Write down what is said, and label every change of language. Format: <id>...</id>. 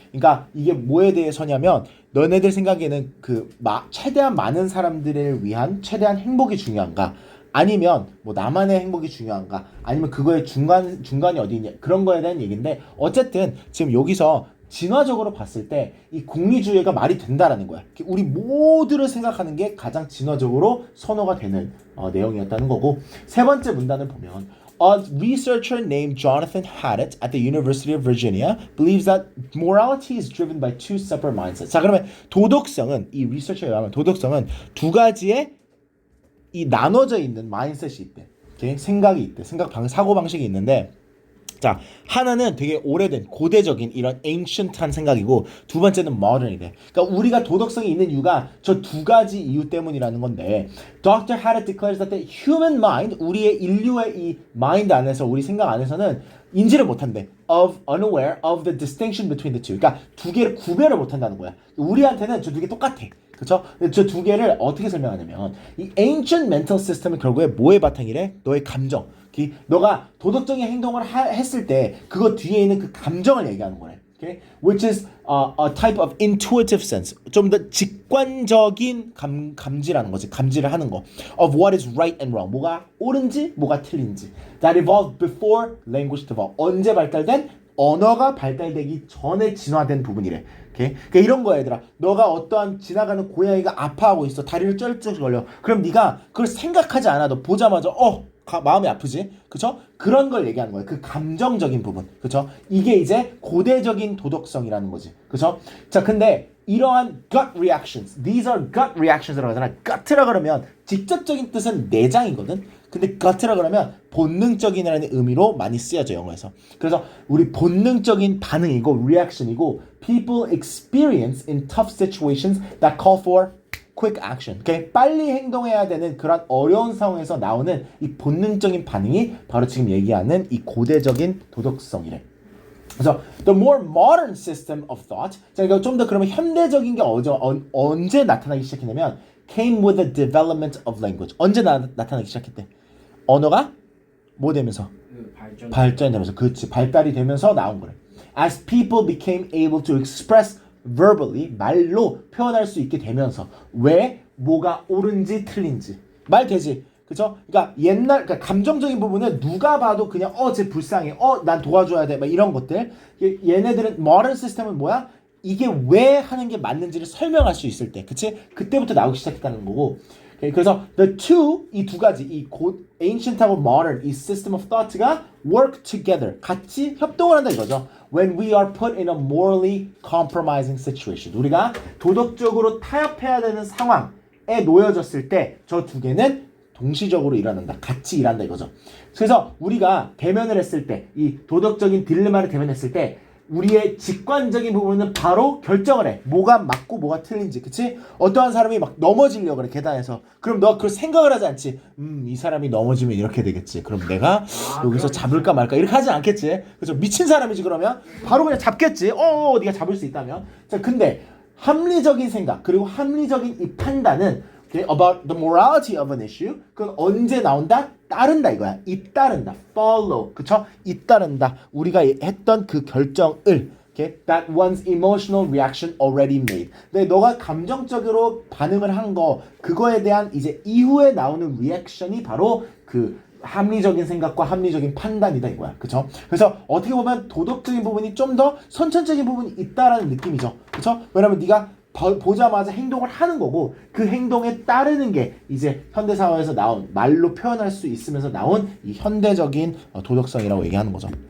<ko>그러니까 이게 뭐에 대해서냐면 너네들 생각에는 최대한 많은 사람들을 위한 최대한 행복이 중요한가? 아니면 뭐 나만의 행복이 중요한가? 아니면 그거의 중간이 어디 있냐? 그런 거에 대한 얘기인데 어쨌든 지금 여기서 진화적으로 봤을 때 이 공리주의가 말이 된다라는 거야. 우리 모두를 생각하는 게 가장 진화적으로 선호가 되는 내용이었다는 거고 세 번째 문단을 보면</ko> <en>A researcher named Jonathan Haddett at the University of Virginia believes that morality is driven by two separate mindsets.</en> <ko>자, 그러면 도덕성은 이 리서처에 의하면 도덕성은 두 가지의 이 나눠져 있는 마인셋이 있대. 오케이? 생각이 있대. 사고 방식이 있는데 자, 하나는 되게 오래된 고대적인 이런 ancient한 생각이고 두 번째는 modern이래. 그러니까 우리가 도덕성이 있는 이유가 저 두 가지 이유 때문이라는 건데 Dr.</ko> <en>Haddett declares that the human mind,</en> <ko>우리의 인류의 이 mind 안에서 우리 생각 안에서는 인지를 못한대.</ko> <en>unaware of the distinction between the two.</en> <ko>그러니까 두 개를 구별을 못한다는 거야. 우리한테는 저 두 개 똑같아. 그쵸? 저 두 개를 어떻게 설명하냐면 이 ancient mental system은 결국에 뭐의 바탕이래? 너의 감정. 너가 도덕적인 행동을 했을 때 그거 뒤에 있는 그 감정을 얘기하는 거래.</ko> <en>Okay? Which is a type of intuitive sense.</en> <ko>좀 더 직관적인 감지라는 거지. 감지를 하는 거.</ko> <en>Of what is right and wrong.</en> <ko>뭐가 옳은지, 뭐가 틀린지.</ko> <en>That evolved before language developed.</en> <ko>언제 발달된? 언어가 발달되기 전에 진화된 부분이래.</ko> <en>Okay?</en> <ko>그러니까 이런 거야 얘들아. 너가 어떠한 지나가는 고양이가 아파하고 있어. 다리를 쩔쩔 걸려. 그럼 네가 그걸 생각하지 않아도 보자마자 마음이 아프지? 그쵸? 그런 걸 얘기하는 거예요. 그 감정적인 부분. 그쵸? 이게 이제 고대적인 도덕성이라는 거지. 그쵸? 자, 근데 이러한</ko> <en>gut reactions, these are gut reactions라고 하잖아.</en> <ko>gut라 그러면 직접적인 뜻은 내장이거든. 근데 gut라 그러면 본능적인이라는 의미로 많이 쓰여져 영어에서. 그래서 우리 본능적인 반응이고 reaction이고</ko> <en>people experience in tough situations that call for quick action. Okay?</en> <ko>빨리 행동해야 되는 그런 어려운 상황에서 나오는 이 본능적인 반응이 바로 지금 얘기하는 이 고대적인 도덕성이래.</ko> <en>그래서 the more modern system of thought.</en> <ko>자, 이거 좀 더 그러면 현대적인 게 언제 나타나기 시작했냐면</ko> <en>came with the development of language.</en> <ko>언제 나타나기 시작했대? 언어가 뭐 되면서? 발전되면서. 그렇지. 발달이 되면서 나온 거래.</ko> <en>As people became able to express verbally,</en> <ko>말로 표현할 수 있게 되면서 왜 뭐가 옳은지 틀린지 말 되지. 그쵸? 그러니까 그러니까 감정적인 부분은 누가 봐도 그냥 쟤 불쌍해. 난 도와줘야 돼. 막 이런 것들. 얘네들은 modern 시스템은 뭐야? 이게 왜 하는 게 맞는지를 설명할 수 있을 때. 그치? 그때부터 나오기 시작했다는 거고. 그래서 the two, 이 두 가지, 이 ancient하고 modern, 이 system of thought가</ko> <en>work together,</en> <ko>같이 협동을 한다 이거죠.</ko> <en>When we are put in a morally compromising situation.</en> <ko>우리가 도덕적으로 타협해야 되는 상황에 놓여졌을 때 저 두 개는 동시적으로 일어난다. 같이 일한다 이거죠. 그래서 우리가 대면을 했을 때, 이 도덕적인 딜레마를 대면했을 때 우리의 직관적인 부분은 바로 결정을 해. 뭐가 맞고 뭐가 틀린지. 그치? 어떠한 사람이 막 넘어지려고 그래 계단에서. 그럼 너 그걸 생각을 하지 않지. 이 사람이 넘어지면 이렇게 되겠지. 그럼 내가 여기서 잡을까 말까 이렇게 하진 않겠지. 그죠? 미친 사람이지 그러면. 바로 그냥 잡겠지. 네가 잡을 수 있다면. 자, 근데 합리적인 생각 그리고 합리적인 이 판단은 okay,</ko> <en>about the morality of an issue.</en> <ko>그건 언제 나온다? 따른다 이거야. 잇따른다. follow. 그쵸? 잇따른다. 우리가 했던 그 결정을 okay?</ko> <en>that one's emotional reaction already made.</en> <ko>근데 너가 감정적으로 반응을 한 거 그거에 대한 이제 이후에 나오는 리액션이 바로 그 합리적인 생각과 합리적인 판단이다 이거야. 그쵸? 그래서 어떻게 보면 도덕적인 부분이 좀 더 선천적인 부분이 있다라는 느낌이죠. 그쵸? 왜냐면 네가 보자마자 행동을 하는 거고 그 행동에 따르는 게 이제 현대사회에서 나온 말로 표현할 수 있으면서 나온 이 현대적인 도덕성이라고 얘기하는 거죠.</ko>